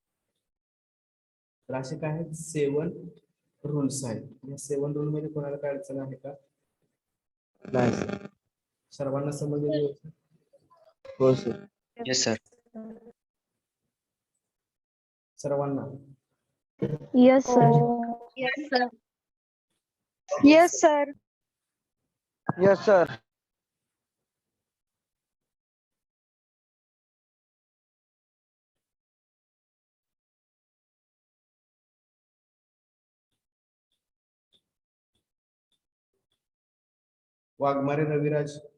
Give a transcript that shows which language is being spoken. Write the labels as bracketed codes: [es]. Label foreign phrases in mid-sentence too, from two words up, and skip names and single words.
[mr] तर असे काय आहेत 7 रूल्स आहेत. या 7 रूल मध्ये कोणाला काय अडचण आहे का? नाही. सर्वांना समजले? हो सर. [en] yes sir. [mr] सर्वांना [en] Yes, sir. Yes, sir. Yes, sir. Yes, sir. [mr] वाघमारे रविराज